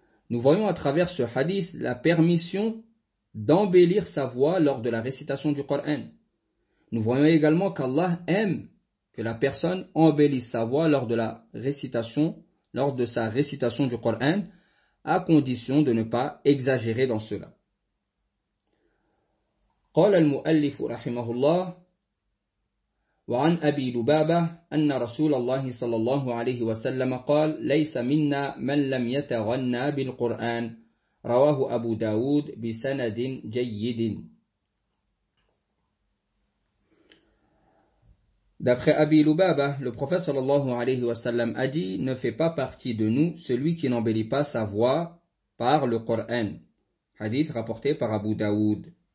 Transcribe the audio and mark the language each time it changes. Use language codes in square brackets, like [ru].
[fr] Nous voyons à travers ce hadith la permission d'embellir sa voix lors de la récitation du Coran. Nous voyons également qu'Allah aime que la personne embellisse sa voix lors de sa récitation du Coran, à condition de ne pas exagérer dans cela. [ar] قال المؤلف رحمه الله وعن أبي لبابة أن رسول الله صلى الله عليه وسلم قال ليس منا من لم يتغنى بالقرآن رواه أبو داود بسند جيد. [fr] D'après Abi Lubaba, le prophète sallallahu alayhi wa sallam a dit « Ne fait pas partie de nous celui qui n'embellit pas sa voix par le Coran » Hadith rapporté par Abu Daoud.